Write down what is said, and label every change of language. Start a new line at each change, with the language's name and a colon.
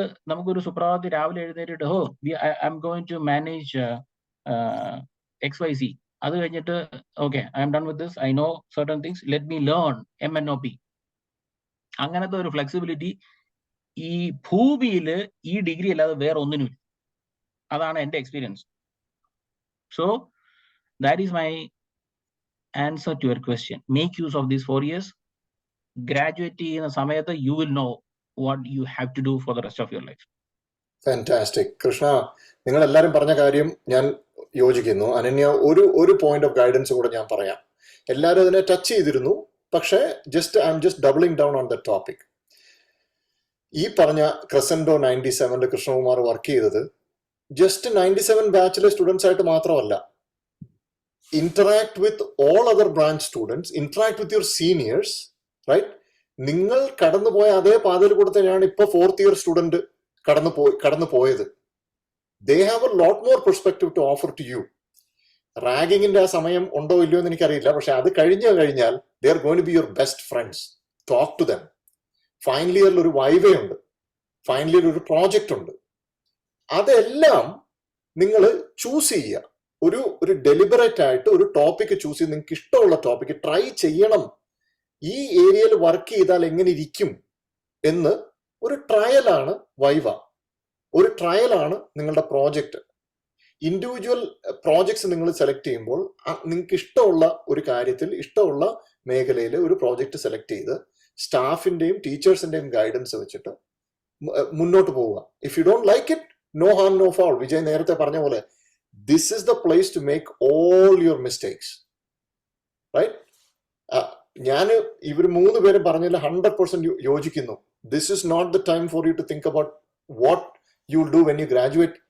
Malayalam: നമുക്കൊരു സുപ്രഭാതത്തിൽ രാവിലെ എഴുന്നേറ്റിട്ട്
English: I'm going to manage XYZ.
Malayalam: അത് കഴിഞ്ഞിട്ട്
English: Okay, I'm done with this, I know certain things, let me learn MNOP.
Malayalam: അങ്ങനത്തെ ഒരു ഫ്ലെക്സിബിലിറ്റി ഈ ഭൂമിയിൽ ഈ ഡിഗ്രി അല്ലാതെ വേറെ ഒന്നിനും. അതാണ് എൻ്റെ experience.
English: So that is my answer to your question. Make use of these 4 years. Graduate
Malayalam: ചെയ്യുന്ന സമയത്ത്
English: you will know what you have to do for the rest of your life. Fantastic.
Malayalam: Krishna, നിങ്ങൾ എല്ലാവരും പറഞ്ഞ കാര്യം ഞാൻ യോജിക്കുന്നു. അനന്യ, ഒരു പോയിന്റ് ഓഫ് ഗൈഡൻസ് കൂടെ ഞാൻ പറയാം. എല്ലാവരും അതിനെ ടച്ച് ചെയ്തിരുന്നു, പക്ഷേ
English: I'm just doubling down on the topic.
Malayalam: ഈ പറഞ്ഞ ക്രസൻഡോ 97 കൃഷ്ണകുമാർ വർക്ക് ചെയ്തത് ജസ്റ്റ് 97 ബാച്ചിലെ സ്റ്റുഡൻസ് ആയിട്ട് മാത്രമല്ല.
English: interact with all other branch students, interact with your seniors, right?
Malayalam: നിങ്ങൾ കടന്നുപോയ അതേ പാതയിൽ കൂടെ തന്നെയാണ് ഇപ്പൊ 4th year സ്റ്റുഡന്റ് കടന്നു പോയത്.
English: they have a lot more perspective to offer to you.
Malayalam: റാഗിങ്ങിന്റെ ആ സമയം ഉണ്ടോ ഇല്ലയോ എന്ന് എനിക്കറിയില്ല, പക്ഷെ അത് കഴിഞ്ഞാൽ
English: they are going to be your best friends. talk to them.
Malayalam: Final ഇയറിൽ ഒരു വൈവേ ഉണ്ട്, ഫൈനൽ ഇയറിൽ ഒരു പ്രോജക്റ്റ് ഉണ്ട്. അതെല്ലാം നിങ്ങൾ ചൂസ് ചെയ്യുക. ഒരു ഡെലിബറേറ്റ് ആയിട്ട് ഒരു ടോപ്പിക് ചൂസ് ചെയ്ത് നിങ്ങൾക്ക് ഇഷ്ടമുള്ള ടോപ്പിക് ട്രൈ ചെയ്യണം. ഈ ഏരിയയിൽ വർക്ക് ചെയ്താൽ എങ്ങനെ ഇരിക്കും എന്ന് ഒരു ട്രയലാണ് വൈവ, ഒരു ട്രയലാണ് നിങ്ങളുടെ പ്രോജക്റ്റ്. ഇൻഡിവിജ്വൽ പ്രോജക്ട്സ് നിങ്ങൾ സെലക്ട് ചെയ്യുമ്പോൾ നിങ്ങൾക്ക് ഇഷ്ടമുള്ള ഒരു കാര്യത്തിൽ, ഇഷ്ടമുള്ള മേഖലയിൽ ഒരു പ്രോജക്റ്റ് സെലക്ട് ചെയ്ത് സ്റ്റാഫിന്റെയും ടീച്ചേഴ്സിന്റെയും ഗൈഡൻസ് വെച്ചിട്ട് മുന്നോട്ട് പോവുക.
English: If you don't like it, no harm no foul.
Malayalam: Vijay നേരത്തെ പറഞ്ഞ പോലെ,
English: this is the place to make all your mistakes, right?
Malayalam: ഞാൻ ഇവർ 3 പേരും പറഞ്ഞതിൽ 100% യോജിക്കുന്നു.
English: This is not the time for you to think about what you'll do when you graduate.